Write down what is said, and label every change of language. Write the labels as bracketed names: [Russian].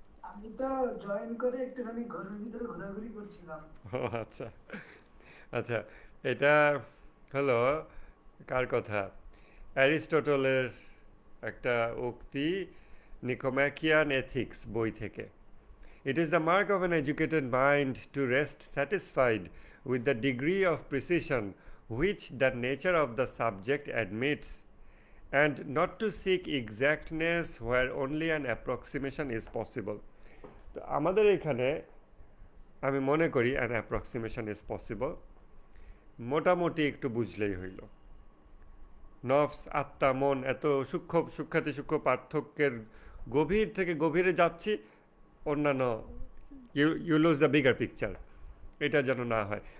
[Bangla] আমি তো জয়েন করে একটুখানি ঘরের ভিতরে ঘোরাঘুরি করছিলাম। ও আচ্ছা আচ্ছা, এটা হলো কার কথা? অ্যারিস্টটলের একটা উক্তি, নিকোম্যাকিয়ান এথিক্স বই থেকে। [English] It is the mark of an educated mind to rest satisfied with the degree of precision which the nature of the subject admits, and not to seek exactness where only an approximation is possible. [Bangla] তো আমাদের এখানে আমি মনে করি [English] an approximation is possible, [Bangla] মোটামুটি একটু বুঝলেই হইল। নফস, আত্মা, মন, এত সূক্ষ্মাতি সূক্ষ্ম পার্থক্যের গভীর থেকে গভীরে যাচ্ছি, অন্যান্য [English] you lose the bigger picture, [Bangla] এটা যেন না হয়।